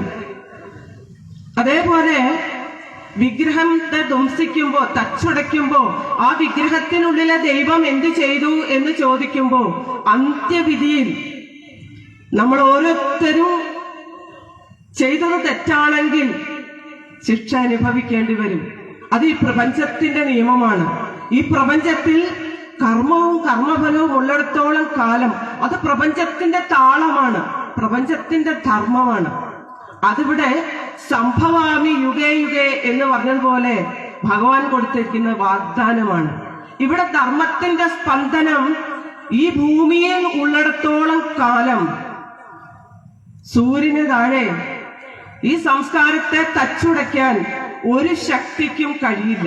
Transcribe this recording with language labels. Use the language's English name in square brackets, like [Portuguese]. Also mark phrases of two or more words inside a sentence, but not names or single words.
[Malayalam] അതേപോലെ വിഗ്രഹത്തെ ധ്വംസിക്കുമ്പോ, തച്ചുടയ്ക്കുമ്പോ ആ വിഗ്രഹത്തിനുള്ളിലെ ദൈവം എന്ത് ചെയ്തു എന്ന് ചോദിക്കുമ്പോ അന്ത്യവിധിയിൽ നമ്മൾ ഓരോരുത്തരും ചെയ്തത് തെറ്റാണെങ്കിൽ ശിക്ഷ അനുഭവിക്കേണ്ടി വരും. അത് ഈ പ്രപഞ്ചത്തിന്റെ നിയമമാണ്. ഈ പ്രപഞ്ചത്തിൽ കർമ്മവും കർമ്മഫലവും ഉള്ളിടത്തോളം കാലം അത് പ്രപഞ്ചത്തിന്റെ താളമാണ്, പ്രപഞ്ചത്തിന്റെ ധർമ്മമാണ്. അതിവിടെ [Sanskrit] सम्भवामि युगे युगे [Malayalam] എന്ന് പറഞ്ഞതുപോലെ ഭഗവാൻ കൊടുത്തിരിക്കുന്ന വാഗ്ദാനമാണ്. ഇവിടെ ധർമ്മത്തിന്റെ സ്പന്ദനം ഈ ഭൂമിയിൽ ഉള്ളിടത്തോളം കാലം സൂര്യന് താഴെ ഈ സംസ്കാരത്തെ തച്ചുടയ്ക്കാൻ ഒരു ശക്തിക്കും കഴിയില്ല.